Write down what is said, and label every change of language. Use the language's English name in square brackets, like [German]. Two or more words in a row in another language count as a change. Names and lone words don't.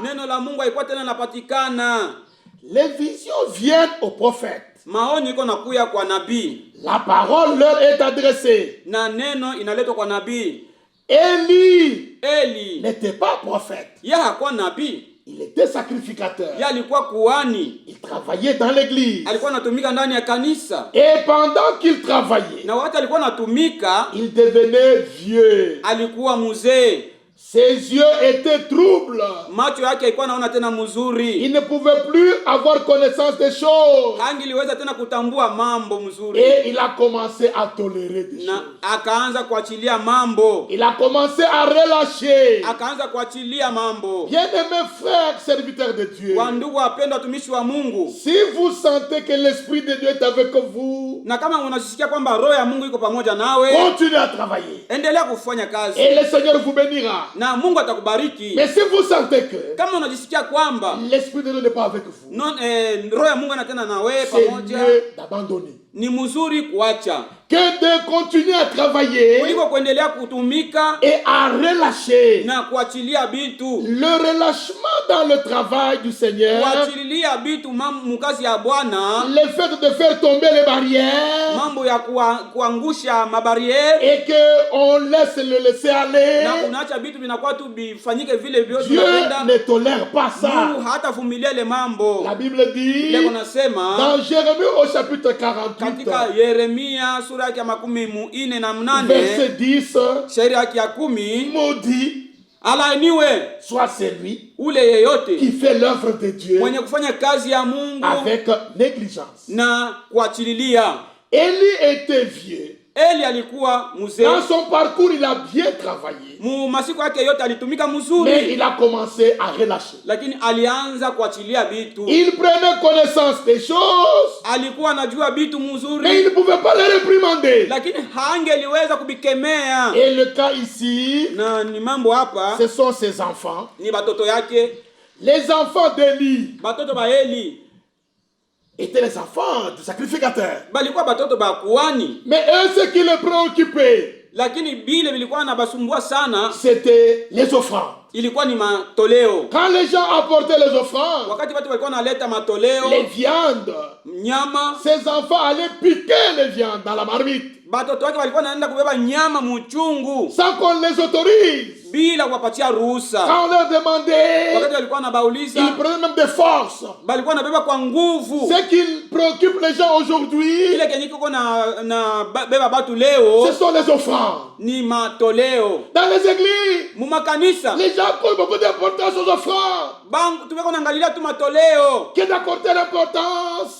[Swahili] Neno la Mungu haikuwa tena napatikana. [French] Les visions viennent aux prophètes. [Swahili] Maonyo iko nakuya kwa nabii [French] La parole leur est adressée. [Swahili] na neno inaletwa kwa nabii. [French] Élie [Swahili] Eli [French] n'était pas prophète. [Swahili] yeye hakuwa nabii, [French] Il était sacrificateur. [Swahili] yeye alikuwa kuhani, [French] Il travaillait dans l'église. [Swahili] alikuwa anatumika ndani ya kanisa, [French] Et pendant qu'il travaillait, [Swahili] na wakati alikuwa anatumika [French] il devenait vieux. [Swahili] alikuwa mzee. [French] Ses yeux étaient troubles. [Swahili] Macho yake haikuwa naona tena mzuri, [French] Il ne pouvait plus avoir connaissance des choses. [Swahili] hangiliweza tena kutambua mambo mzuri, [French] Et il a commencé à tolérer des [Swahili] na [French] choses. [Swahili] akaanza kuachilia mambo, [French] Il a commencé à relâcher. [Swahili] akaanza kuachilia mambo. [French] Bien-aimés frères, serviteurs de Dieu, [Swahili] Kwa ndugu wapendwa, watumishi wa Mungu, [French] si vous sentez que l'Esprit de Dieu est avec vous, [Swahili] na kama unasikia kwamba roho ya Mungu iko pamoja nawe, [French] continuez à travailler. [Swahili] endelea kufanya kazi [French] Et le Seigneur vous bénira. [Swahili] na Mungu atakubariki. [French] Mais si vous sentez que [Swahili] Kama unajisikia kwamba [French] l'Esprit de Dieu n'est pas avec vous, [Swahili] roho ya Mungu ana tena na wewe [French] c'est [Swahili] pamoja, [French] mieux d'abandonner. [Swahili] ni mzuri kuacha. [French] que de continuer à travailler [Swahili] kuliko kuendelea kutumika [French] et à relâcher. [Swahili] na kuachilia bitu. [French] Le relâchement dans le travail du Seigneur, [Swahili] Kuachilia bitu mukazi ya Bwana, [French] le fait de faire tomber les barrières [Swahili] mambo ya kuangusha mabariere [French] et qu'on laisse le laisser aller, [Swahili] na unaacha bitu vinakuwa tu bifanyike vile vyote [French] Dieu [Swahili] unapenda. [French] ne tolère pas ça. [Swahili] Mungu hatavumilia ile mambo. [French] La Bible dit [Swahili] Leo nasema [French] dans Jérémie au chapitre 48, [Swahili] katika Yeremia sura yake ya 48, [French] verset 10, [Swahili] shairi yake ya 10, [French] maudit [Swahili] alaaniwe [French] soit celui [Swahili] ule yeyote [French] qui fait l'œuvre de Dieu [Swahili] mwenye kufanya kazi ya Mungu [French] avec négligence. [Swahili] na kuachililia. [French] Élie était vieux. [Swahili] Eli alikuwa mzee, [French] Dans son parcours, il a bien travaillé, [Swahili] mu masiku yake yote alitumika [French] mais [Swahili] mzuri, [French] il a commencé à relâcher. [Swahili] lakini alianza kuachilia bitu. [French] Il prenait connaissance des choses, [Swahili] Alikuwa anajua bitu [French] mais [Swahili] mzuri, [French] il ne pouvait pas les réprimander. [Swahili] lakini hangeliweza kubikemea. [French] Et le cas ici, [Swahili] Na ni mambo hapa [French] ce sont ses enfants. [Swahili] ni batoto yake, [French] Les enfants d'Élie [Swahili] batoto ba Eli [French] étaient les enfants du sacrificateur. [Swahili] balikuwa batoto ba kuhani, [French] Mais eux, ce qui les préoccupait, [Swahili] lakini bile vilikuwa na basumbua sana, [French] c'était les offrandes. [Swahili] ilikuwa ni matoleo. [French] Quand les gens apportaient les offrandes, [Swahili] Wakati watu walikuwa naleta matoleo, [French] les viandes, [Swahili] nyama, [French] ses enfants allaient piquer les viandes dans la marmite, [Swahili] batoto wake walikuwa naenda kubeba nyama muchungu [French] sans qu'on les autorise. [Swahili] bila kuwapatia ruhusa. [French] Quand on leur demandait, [Swahili] Wakati walikuwa na bauliza, [French] ils prenaient même des forces. [Swahili] balikuwa nabeba kwa nguvu. [French] Ce qui préoccupe les gens aujourd'hui, [Swahili] Kile kenye kiko na beba batu leo [French] ce sont les offrandes. [Swahili] ni matoleo. [French] Dans les églises, [Swahili] Mu makanisa [French] les gens accordent beaucoup d'importance aux offrandes [Swahili] bangu tumeko naangalia tu matoleo [French] que d'accorder l'importance